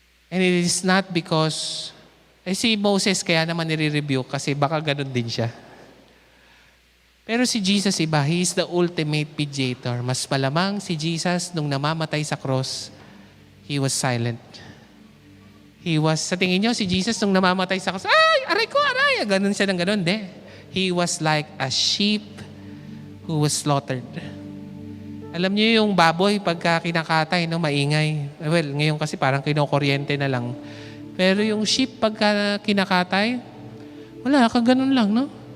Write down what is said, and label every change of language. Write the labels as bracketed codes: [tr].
[en] And it is not because, [tl] si Moses kaya naman nire-rebuke kasi baka ganun din siya. Pero si Jesus iba, [en] He is the ultimate mediator. [tl] Mas malamang si Jesus nung namamatay sa cross, [en] He was silent. [tl] Sa tingin nyo, si Jesus nung namamatay sa cross, aray ko, ganun siya ng ganun. De. [en] He was like a sheep who was slaughtered. [tl] Alam niyo yung baboy pagka kinakatay, maingay. Well, ngayon kasi parang kinokuryente na lang. Pero yung sheep pagka kinakatay, wala, kaganon lang, no?